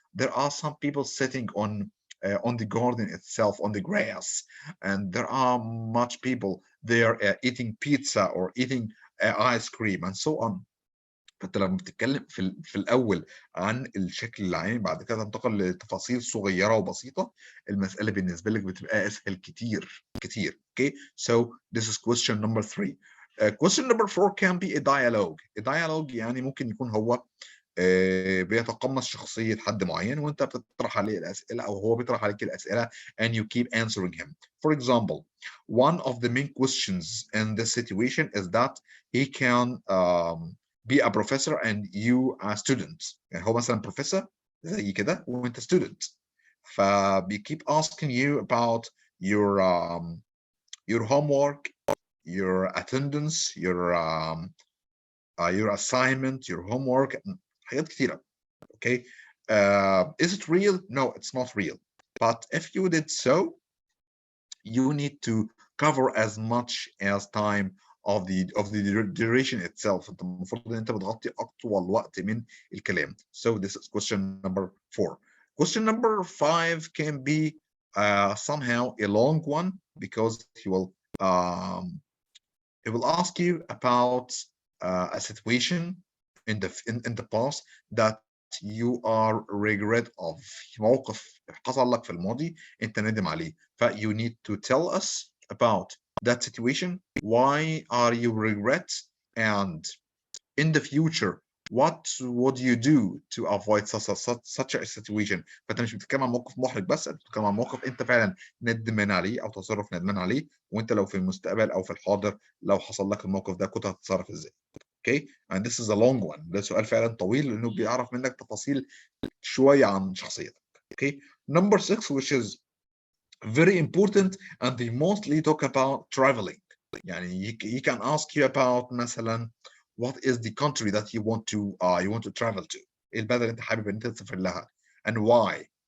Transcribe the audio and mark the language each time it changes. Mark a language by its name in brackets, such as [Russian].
[English] There are some people sitting on the garden itself, on the grass, and there are much people there eating pizza or eating ice cream and so on. [Arabic] فانت لما بتتكلم في الاول عن الشكل العام بعد كده تنتقل لتفاصيل صغيره وبسيطه المساله بالنسبه لك بتبقى اسهل كتير كتير. [English] Okay, so this is question number 3. Question number 4 can be a dialogue. [Arabic] A dialogue يعني ممكن يكون هو بيتقمص شخصية حد معين وانت بتطرح عليه الأسئلة أو هو بيطرح عليك الأسئلة [English] and you keep answering him. For example, one of the main questions in this situation is that he can be a professor and you a student. [Arabic] يعني هو مثلا professor زي كده وانت student. [English] فبي keep asking you about your homework, your attendance, your assignment, your homework, حاجات كتيرة. Okay, is it real? No, it's not real. But if you did so, you need to cover as much as time of the duration itself. [Arabic] انت المفروض ان انت بتغطي اطول وقت من الكلام. [English] So this is question number 4. Question number 5 can be somehow a long one because he will ask you about a situation in the past that you are regret of. [Arabic] موقف حصل لك في الماضي انت ندم عليه. [English] ف you need to tell us about that situation. Why are you regret? And in the future, what would you do to avoid such a situation? [Arabic] فانت مش بتتكلم عن موقف محرج بس، انت بتتكلم عن موقف انت فعلا ندمان عليه او تصرف ندمان عليه، وانت لو في المستقبل او في الحاضر لو حصل لك الموقف ده كنت هتتصرف ازاي. [English] Okay, and this is a long one. [Arabic] ده سؤال فعلا طويل لانه بيعرف منك تفاصيل شويه عن شخصيتك. [English] Okay, number 6, which is very important and they mostly talk about traveling. يعني he can ask you about مثلا what is the country that you want to travel to. [Arabic] ايه البلد اللي انت حابب ان انت تسافر لها [English] and why.